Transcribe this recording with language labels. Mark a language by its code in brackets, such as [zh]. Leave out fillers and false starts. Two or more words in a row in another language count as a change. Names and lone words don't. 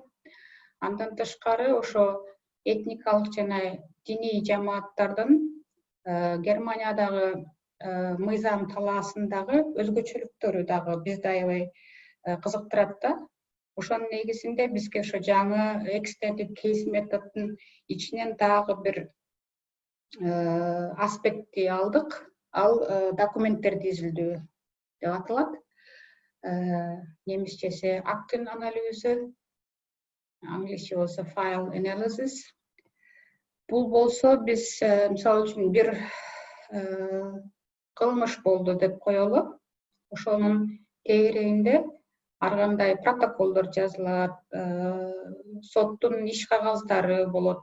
[ky] Андан тышкары ошо этникалык жана диний жамааттардын Германиядагы мыйзам талаасындагы өзгөчөлүктөрү дагы бизди аябай кызыктырат да. Ошонун негизинде бизге ошо жаңы [en] extended case [ky] методдун ичинен дагы бир аспектти алдык. Ал документтерди изилдөө деп аталат. Немисчеси актын анализы, англисче болсо [en] file analysis. [ky] Бул болсо биз мисалы үчүн бир кылмыш болду деп коелу. Ошонун тегерегинде ар кандай протоколдор жазылат, соттун иш кагаздары болот.